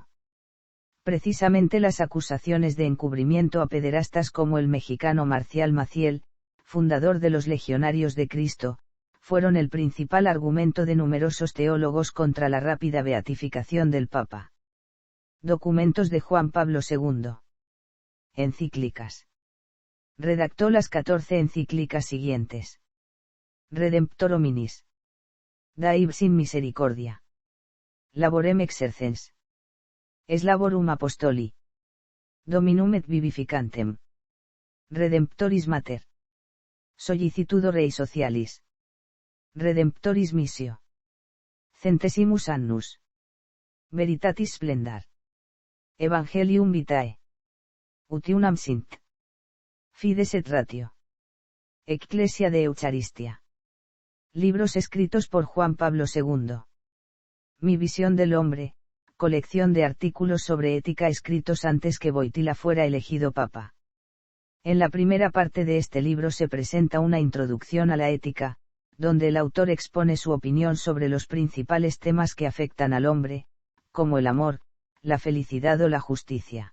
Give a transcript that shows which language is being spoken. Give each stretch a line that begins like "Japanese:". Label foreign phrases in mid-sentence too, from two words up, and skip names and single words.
Spanish: Precisamente las acusaciones de encubrimiento a pederastas como el mexicano Marcial Maciel, fundador de los Legionarios de Cristo, fueron el principal argumento de numerosos teólogos contra la rápida beatificación del Papa. Documentos de Juan Pablo II. Encíclicas. Redactó las 14 encíclicas siguientes. Redemptor hominis. Daib sin misericordia. Laborem exercens. Eslaborum apostoli. Dominum et vivificantem. Redemptoris mater. Sollicitudo rei socialis. Redemptoris missio. Centesimus annus. Veritatis splendor. Evangelium vitae. Utiunam sint. Fides et ratio. Ecclesia de Eucharistia. Libros escritos por Juan Pablo II. Mi visión del hombre, colección de artículos sobre ética escritos antes que Wojtyła fuera elegido papa. En la primera parte de este libro se presenta una introducción a la ética, donde el autor expone su opinión sobre los principales temas que afectan al hombre, como el amor, la felicidad o la justicia.